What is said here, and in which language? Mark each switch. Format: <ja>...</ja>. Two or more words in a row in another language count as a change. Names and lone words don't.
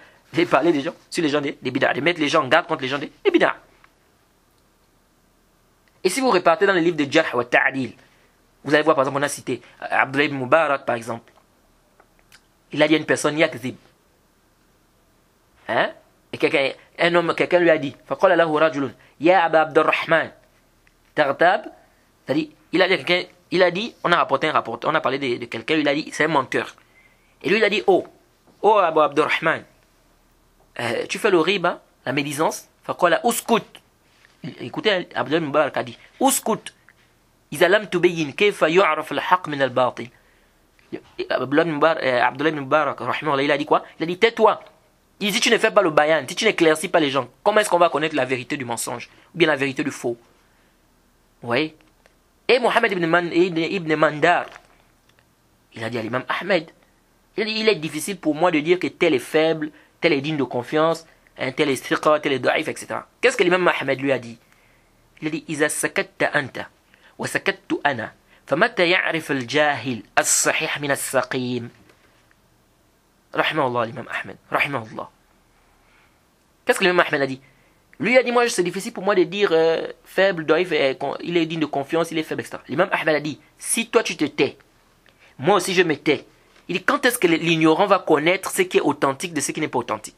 <fr>De parler des gens, sur les gens des bid'a, de mettre les gens en garde contre les gens des bid'a. Et si vous repartez dans les livres de</fr> <ar>جرح وتعديل,</ar> <fr>vous allez voir, par exemple, on a cité Abdullah ibn Mubarak, par exemple. Il a dit à une personne, yakzib. Hein? Et quelqu'un lui a dit,</fr> <ar>فقال له رجل يا أبا عبد الرحمن تغتاب.</ar> <fr>C'est-à-dire, il a dit, on a rapporté un rapport, on a parlé de quelqu'un, il a dit, c'est un menteur. Et lui, il a dit, oh Abu Abdurrahman, tu fais le riba, la médisance,</fr> <ar>فقال اسكت.</ar> <fr>Écoutez, Abdullah ibn Mubarak a dit,</fr> <ar>اسكت إذا لم تبين كيف يعرف الحق من الباطل.</ar> <fr>Abdullah ibn Mubarak, il a dit quoi? Il a dit, tais-toi. Il dit, si tu ne fais pas le bayan, si tu n'éclaircis pas les gens, comment est-ce qu'on va connaître la vérité du mensonge, ou bien la vérité du faux? Oui. Et Mohammed ibn Mandar, il a dit à l'imam Ahmed, il est difficile pour moi de dire que tel est faible, tel est digne de confiance, tel est striqa, tel est daif, etc. Qu'est-ce que l'imam Ahmed lui a dit? Il a dit,</fr> <ar>إذا سكت أنت وسكت أنا فمتى يعرف الجاهل الصحيح من السقيم. رحمه الله l'imam Ahmed, رحمه الله.</ar> <fr>Qu'est-ce que l'imam Ahmed a dit? Lui a dit, moi c'est difficile pour moi de dire faible, daif, il est digne de confiance, il est faible, etc. L'imam Ahmed a dit, si toi tu te tais, moi aussi je me tais. Il dit, quand est-ce que l'ignorant va connaître ce qui est authentique de ce qui n'est pas authentique?</fr>